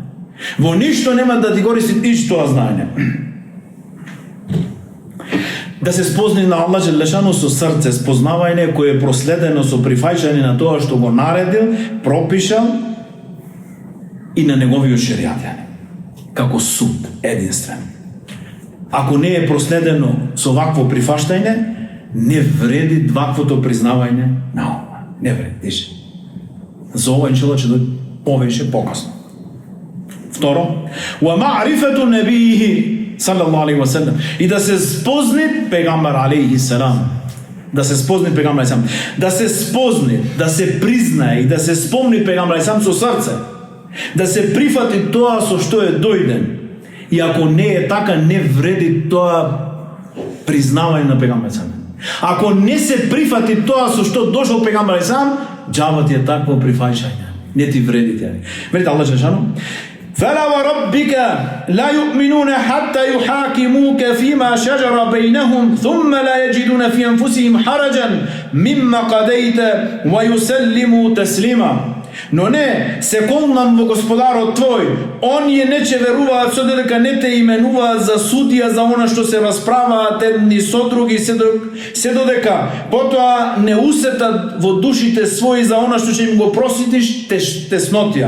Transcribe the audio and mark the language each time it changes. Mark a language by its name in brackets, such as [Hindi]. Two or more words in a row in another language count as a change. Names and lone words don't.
[Macedonian] Во ништо нема да ти користи иш тоа знаење. Да се спозни на Аллах Желешану со срце, спознавање кое е проследено со прифаќање на тоа што го наредил, пропишал и на неговиот шеријат, како суд единствен. Ако не е проследено со вакво прифаштање, не вреди ваквото признавање на Аллах. Не вреди. За ова иншалла ќе дојде повеќе покасно. Второ, [Arabic] ومعرفة النبي صلى الله عليه وسلم, [Macedonian] и да се спозни пегамбар [Arabic] عليه السلام. [Macedonian] Да се спозни пегамбар [Arabic] عليه السلام. [Macedonian] Да се спозни, да се признае и да се спомни пегамбар [Arabic] عليه السلام [Macedonian] со срце. Да се прифати тоа со што е дојден. И ако не е така, не вреди тоа признавање на пегамбар [Arabic] عليه السلام. [Macedonian] Ако не се прифати тоа со што дошол пегамбар [Arabic] عليه السلام, [Macedonian] џаба ти е такво прифаќање. Не ти вреди тие. Видите Аллах Желешану: [Arabic] فلا وربك لا يؤمنون حتى يحاكموك فيما شجر بينهم ثم لا يجدون في أنفسهم حرجا مما قضيت ويسلموا تسليما. [Macedonian] Но не, се колнам во Господарот твој, оние не ќе веруваат со дека не те именуваат за судија за она што се расправаат едни со други, се додека потоа не усетат во душите своји за она што ќе им го проситиш теснотија.